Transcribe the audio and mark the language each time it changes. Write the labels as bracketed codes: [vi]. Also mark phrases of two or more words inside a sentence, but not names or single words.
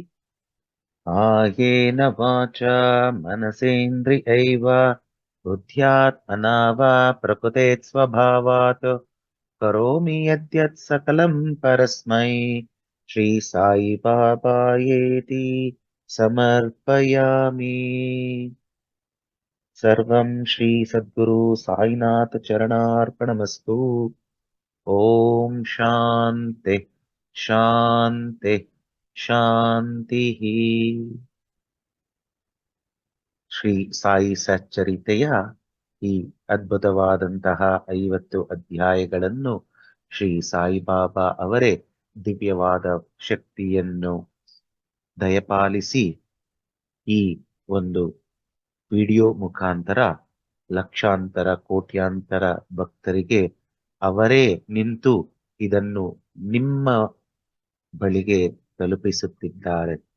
[sa] कायेन वाचा मनसेन्द्रियैव बुद्ध्यात्मना वा प्रकृते स्वभावात् करोमि यद्यत् सकलं परस्मै श्रीसाईबाबायेति समर्पयामि। सर्वं श्रीसद्गुरु साईनाथ चरणार्पणमस्तु। ॐ शान्ति शान्ति ಶಾಂತಿಃ. [kn] ಶ್ರೀ ಸಾಯಿ ಸಚ್ಚರಿತೆಯ ಈ ಅದ್ಭುತವಾದಂತಹ 50 ಅಧ್ಯಾಯಗಳನ್ನು ಶ್ರೀ ಸಾಯಿಬಾಬಾ ಅವರೇ ದಿವ್ಯವಾದ ಶಕ್ತಿಯನ್ನು ದಯಪಾಲಿಸಿ ಈ ಒಂದು ವಿಡಿಯೋ ಮುಖಾಂತರ ಲಕ್ಷಾಂತರ ಕೋಟ್ಯಾಂತರ ಭಕ್ತರಿಗೆ ಅವರೇ ನಿಂತು ಇದನ್ನು ನಿಮ್ಮ ಬಳಿಗೆ ತಲುಪಿಸುತ್ತಿದ್ದಾರೆ.